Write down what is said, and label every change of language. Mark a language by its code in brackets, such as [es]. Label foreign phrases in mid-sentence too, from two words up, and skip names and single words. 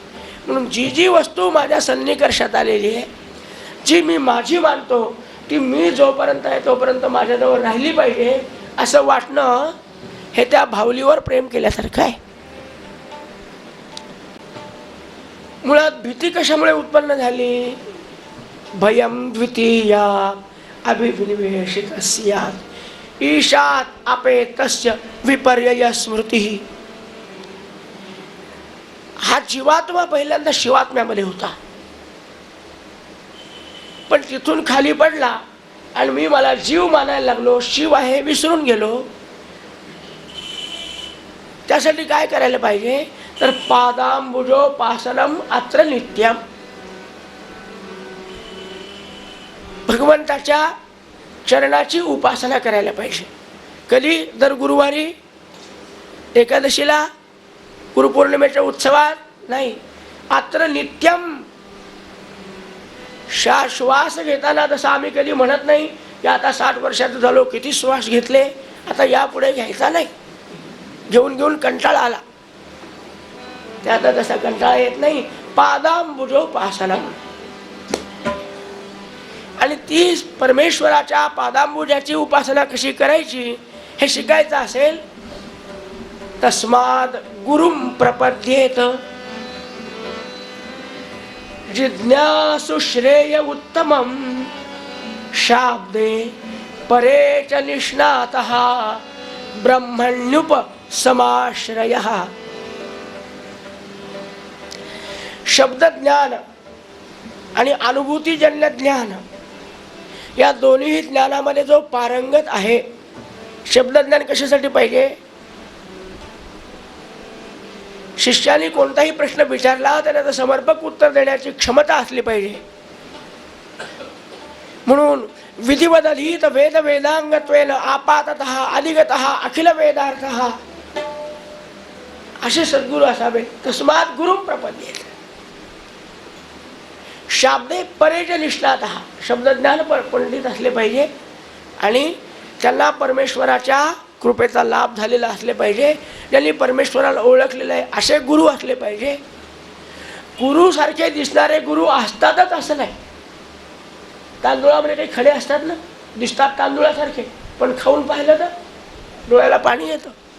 [mr] म्हणून जी जी वस्तू माझ्या सन्निकर्षात आलेली आहे, जी मी माझी मानतो, ती मी जोपर्यंत आहे तोपर्यंत माझ्याजवळ राहिली पाहिजे असं वाटणं हे त्या भावलीवर प्रेम केल्यासारखं आहे. मुळात भीती कशामुळे उत्पन्न झाली? [sa] भयम द्वितीया अभिनिवेशितस्यात् ईशात अपेतस्य विपर्यय स्मृती. [mr] हा जीवात्मा पहिल्यांदा शिवात्म्यामध्ये होता, पण तिथून खाली पडला आणि मी मला जीव मानायला लागलो, शिव आहे विसरून गेलो. त्यासाठी काय करायला पाहिजे तर [sa] पादांबुजोपासनम अत्र नित्यम. [mr] भगवंताच्या चरणाची उपासना करायला पाहिजे. कधी? दर गुरुवारी, एकादशीला, गुरुपौर्णिमेच्या उत्सवात नाही. [sa] अत्र नित्यम. [mr] श्वास घेताना जसं आम्ही कधी म्हणत नाही की आता 60 वर्षाचं झालो, किती श्वास घेतले, आता यापुढे घ्यायचा नाही, घेऊन घेऊन कंटाळा आला. ते आता तसा कंटाळा येत नाही. पादांबुजोपासना. आणि ती परमेश्वराच्या पादांबुजाची उपासना कशी करायची हे शिकायचं असेल, [sa] तस्माद गुरुम प्रपद्येत जिज्ञासु श्रेय उत्तमं शाब्दे परे च निष्णातः ब्रह्मण्युप समाश्रयः. [mr] शब्दज्ञान आणि अनुभूतीजन्य ज्ञान या दोन्ही ज्ञानामध्ये जो पारंगत आहे. शब्दज्ञान कशासाठी पाहिजे? शिष्याने कोणताही प्रश्न विचारला तर त्याचं समर्पक उत्तर देण्याची क्षमता असली पाहिजे. म्हणून [sa] विधिवदधीत वेद वेदांगत्वेन आपाततः अधिगतः अखिल वेदार्थः [mr] असे सद्गुरू असावे. [sa] तस्मात् गुरुं प्रपद्येत. शाब्दे परेच निष्णातः. [mr] शब्दज्ञान पंडित असले पाहिजे आणि त्यांना परमेश्वराच्या कृपेचा लाभ झालेला असले पाहिजे. ज्यांनी परमेश्वराला ओळखलेलं आहे असे गुरु असले पाहिजे. गुरुसारखे दिसणारे गुरु असतातच असं नाही. तांदूळामध्ये काही खडे असतात ना, दिसतात तांदूळासारखे, पण खाऊन पाहिलं तर डोळ्याला पाणी येतं.